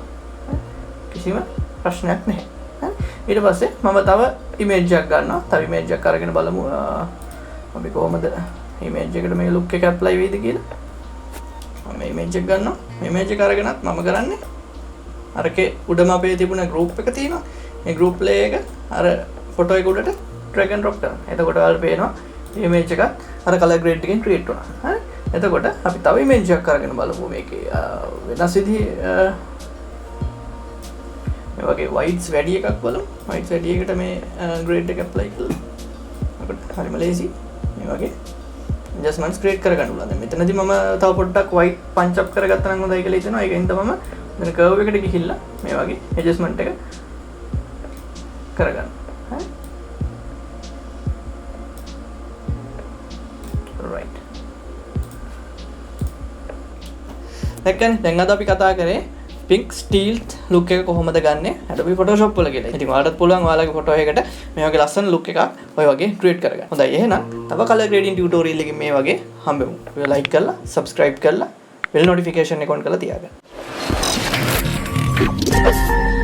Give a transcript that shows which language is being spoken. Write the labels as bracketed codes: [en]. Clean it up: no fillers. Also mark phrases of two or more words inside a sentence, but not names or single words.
[si] කිසිම ප්‍රශ්නයක් නැහැ. ඊට පස්සේ මම තව ඉමේජ් එකක් ගන්නවා. තව ඉමේජ් එකක් අරගෙන බලමු අපි කොහොමද ඉමේජ් එකට මේ ලුක් එක ඇප්ලයි වෙයිද කියලා. මම ඉමේජ් එක ගන්නවා. ඉමේජ් එක අරගෙනත් මම කරන්නේ අරකේ උඩම අපේ තිබුණ group එක තියෙනවා. මේ [en] group layer [si] එක අර ෆොටෝ එක උඩට [en] drag and drop [si] කරනවා. එතකොට ඔයාලට පේනවා image එකත් අර [en] color grade [si] එකෙන් create වුණා. හරි. එතකොට අපි තව image එකක් අරගෙන බලමු මේකේ වෙනස් විදිහේ මේ වගේ whites වැඩි එකක් බලමු. whites වැඩි එකට මේ grade එක apply කරලා. අපිට හරිම lazy මේ වගේ [en] adjustments create [si] කරගන්න පුළුවන්. දැන් මෙතනදී මම තව පොඩ්ඩක් [en] white punch up [si] කරගත්තා නම් හොඳයි කියලා හිතෙනවා. ඒකෙන්ද මම දැන් curve එකට ගිහිල්ලා මේ වගේ adjustment එක කරගන්න. හරි. [en] right. [si] දැන් අද අපි කතා කරේ [en] pink steel look [si] එක කොහොමද ගන්නෙ Adobe Photoshop වල කියලා. ඉතින් ඔයාලටත් පුළුවන් ඔයාලගේ ෆොටෝ එකකට මේ වගේ ලස්සන look එකක් ඔය වගේ create කරගන්න. හොඳයි එහෙනම් තව [en] color grading tutorial [si] එකකින් මේ වගේ හම්බෙමු. ඔයා like කරලා subscribe කරලා [en] bell notification [si] එක on කරලා තියාගන්න.